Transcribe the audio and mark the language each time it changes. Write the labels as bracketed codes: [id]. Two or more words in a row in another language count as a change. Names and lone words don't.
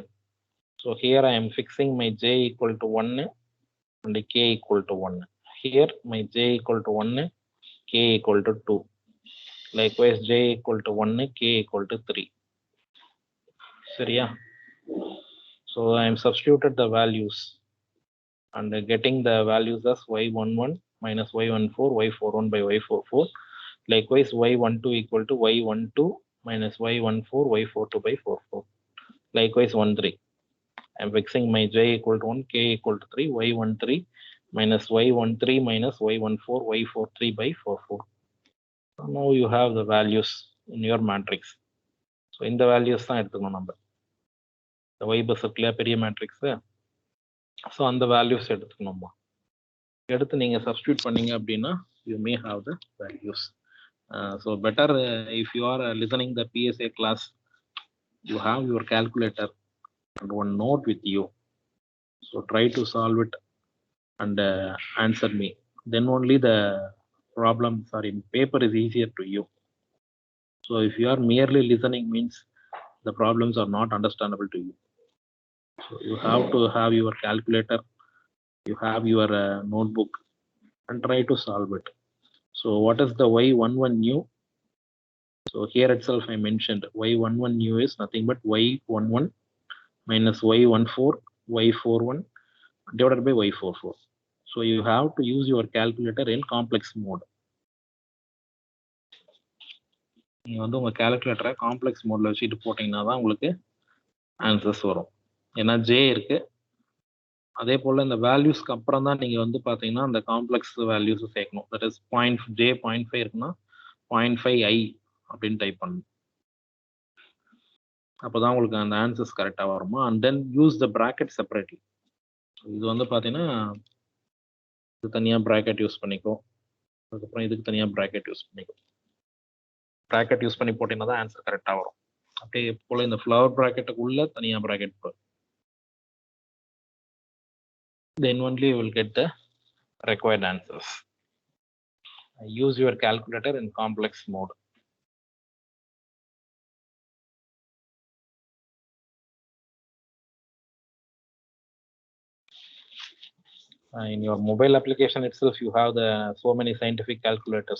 [en] So here I am fixing my j equal to 1 and k equal to 1. Here my j equal to 1, k equal to 2. Likewise j equal to 1, k equal to 3. Seriya? So I am substituted the values and getting the values as y11 minus y14, y41 by y44. Likewise y12 equal to y12 minus y14, y42 by 44. Likewise 13. I am fixing my j equal to 1, k equal to 3, y13 minus y13 minus y14, y43 by 44. So now you have the values in your matrix. So in the values [ta] தான் எடுத்துக்கணும் நம்ம. [en] The y bus [ta] இருக்குல்லையா பெரிய [en] மேட்ரிக்ஸ். [ta] ஸோ அந்த வேல்யூஸ் எடுத்துக்கணுமா. எடுத்து நீங்கள் சப்ஸ்டியூட் பண்ணீங்க அப்படின்னா [en] you may have the values. So better if you are listening the PSA class, you have your calculator and one note with you. So try to solve it and answer me. Then only the problem, sorry, paper is easier to you. So if you are merely listening means the problems are not understandable to you. So you have to have your calculator, you have your notebook and try to solve it. So what is the y11 new? So here itself I mentioned y11 new is nothing but y11 minus y14 y41 divided by y44. So you have to use your calculator in complex mode. [ta] நீங்கள் வந்து உங்கள் கேல்குலேட்டரை [en] complex mode [ta] வச்சுட்டு போட்டிங்கன்னா தான் உங்களுக்கு ஆன்சர்ஸ் வரும். ஏன்னா ஜே இருக்குது, அதே போல் இந்த வேல்யூஸ்க்கு அப்புறம் தான் நீங்கள் வந்து பார்த்தீங்கன்னா அந்த [en] complex values [ta] சேர்க்கணும். [en] that is [ta] j.5 இருக்குன்னா 0.5i அப்படின்னு டைப் பண்ணணும். அப்போ தான் உங்களுக்கு அந்த ஆன்சர்ஸ் கரெக்டாக வருமா. [en] and then use the bracket separately. [ta] இது வந்து பார்த்தீங்கன்னா இது தனியாக [en] bracket use [ta] பண்ணிக்கோ, அதுக்கப்புறம் இதுக்கு தனியாக [en] bracket use [ta] பண்ணிக்கோ. [en] bracket use [ta] பண்ணி போட்டிங்கன்னா தான் [en] answer correctly [ta] வரும். அப்படியே போல் இந்த [en] flower bracket [ta] தனியாக ப்ராக்கெட் போடும். [en] Then only you will get the required answers. Use your calculator in complex mode. In your mobile application itself, you have so many scientific calculators.